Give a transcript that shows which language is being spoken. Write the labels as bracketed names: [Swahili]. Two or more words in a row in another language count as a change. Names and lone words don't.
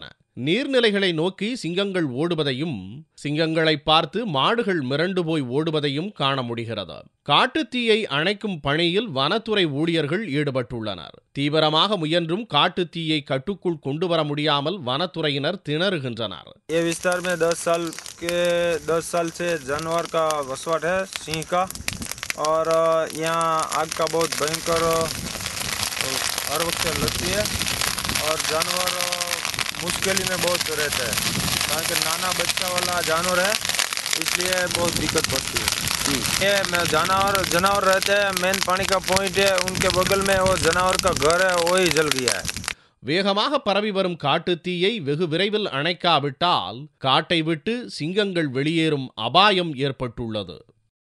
[Tamil] நீர்நிலைகளை நோக்கி சிங்கங்கள் ஓடுவதையும் சிங்கங்களை பார்த்து மாடுகள் மிரண்டு போய் ஓடுவதையும் காண முடிகிறது. காட்டுத்தீயை அணைக்கும் பணியில் வனத்துறை ஊழியர்கள் ஈடுபட்டுள்ளனர். தீவிரமாக முயன்றும் காட்டுத்தீயை கட்டுக்குள் கொண்டு வர முடியாமல் வனத்துறையினர் திணறுகின்றனர். [Hindi] 10 साल से जानवर का वसवाट है, सिंह का, और यहाँ आग का बहुत भयंकर हर वक्त लगती है और जानवर मुश्किल में बहुत रहते हैं, कारण कि नाना बच्चा वाला जानवर है, इसलिए बहुत दिक्कत पड़ती है. ये जानवर रहते हैं, मेन पानी का पॉइंट है, उनके बगल में वो जानवर का घर है, वही जल गया है. [Tamil] வேகமாக பரவி வரும் காட்டுத் தீயை வெகு விரைவில் அணைக்காவிட்டால் காட்டை விட்டு சிங்கங்கள் வெளியேறும் அபாயம் ஏற்பட்டுள்ளது.